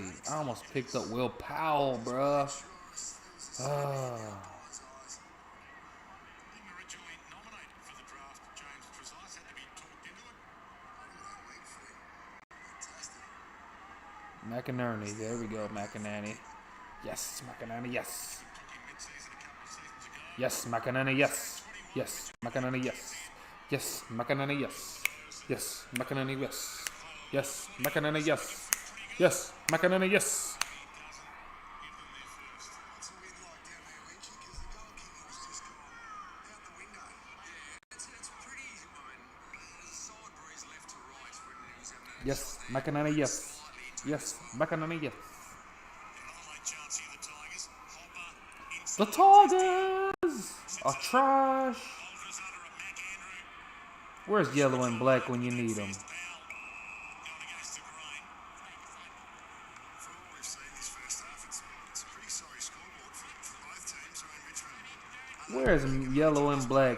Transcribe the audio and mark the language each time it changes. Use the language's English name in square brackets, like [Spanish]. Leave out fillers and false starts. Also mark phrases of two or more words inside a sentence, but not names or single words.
[English] I almost picked up Will Powell, bro. McInerney, there we go, McInerney. Yes, McInerney, yes. Yes, McInerney, yes. Yes, McInerney, yes. Yes, McInerney, yes. Yes, McInerney, yes. Yes, McInerney, yes. Yes, McInerney, yes. Yes, McInerney, yes. Yes, McInerney, yes. The Tigers are trash. Where's yellow and black when you need them? Where's yellow and black?